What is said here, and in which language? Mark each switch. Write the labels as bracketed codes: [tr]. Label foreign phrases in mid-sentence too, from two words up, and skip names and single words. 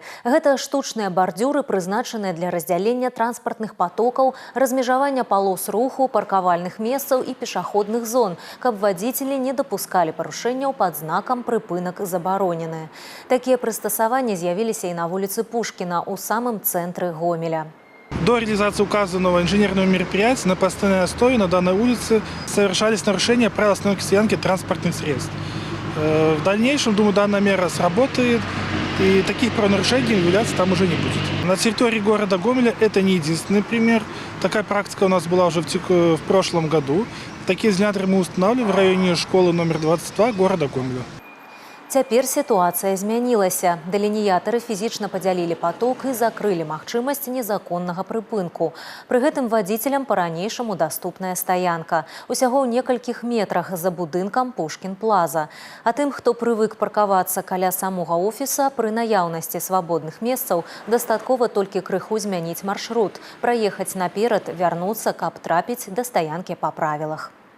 [be] Гэта штучныя бардзюры, прызначаныя для раздзялення транспартных потокаў, размежавання палос руху, паркавальных месцаў і пешаходных зон, каб вадзіцелі не дапускалі парушэнняў пад знакам «Прыпынак забаронены». Такія прыстасаванні з'явіліся і на вуліцы Пушкіна, у самым цэнтры Гомеля. [ru] До реализации указанного инженерного мероприятия на постоянной основе на данной улице совершались нарушения правил остановки стоянки транспортных средств. В дальнейшем, думаю, данная мера сработает, и таких правонарушений являться там уже не будет. На территории города Гомеля это не единственный пример. Такая практика у нас была уже в прошлом году. Такие изоляторы мы устанавливали в районе школы номер 22 города Гомеля. [be] Цяпер сітуацыя змянілася. Дэлінеятары фізічна падзялілі поток і закрылі магчымасць незаконнага прыпынку. Пры гэтым вадзіцелям па-ранейшаму даступная стаянка. Усяго ў некалькіх метрах за будынкам Пушкін-Плаза. А тым, хто прывык паркавацца каля самога офіса, пры наяўнасці свабодных месцаў дастаткова толькі крыху змяніць маршрут, праехаць наперад, вярнуцца, каб трапіць да стаянкі па правілах.